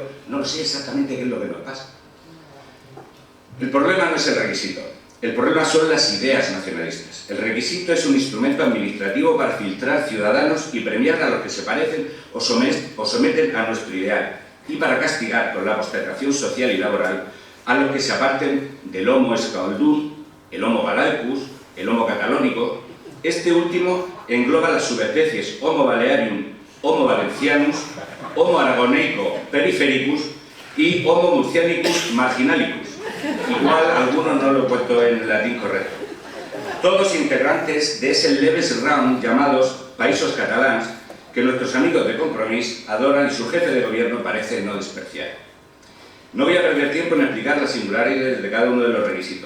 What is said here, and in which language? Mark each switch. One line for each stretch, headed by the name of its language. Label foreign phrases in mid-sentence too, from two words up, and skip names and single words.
Spanish: No sé exactamente qué es lo que nos pasa. El problema no es el requisito, el problema son las ideas nacionalistas. El requisito es un instrumento administrativo para filtrar ciudadanos y premiar a los que se parecen o someten a nuestro ideal, y para castigar con la postergación social y laboral a los que se aparten del Homo escaldún, el Homo balaicus, el Homo catalónico. Este último engloba las subespecies Homo balearium, Homo valencianus, Homo aragoneico perifericus y Homo murcianicus marginalicus. Igual algunos no lo he puesto en latín correcto. Todos integrantes de ese leves round llamados Països Catalans, que nuestros amigos de Compromís adoran y su jefe de gobierno parece no despreciar. No voy a perder tiempo en explicar las singularidades de cada uno de los requisitos.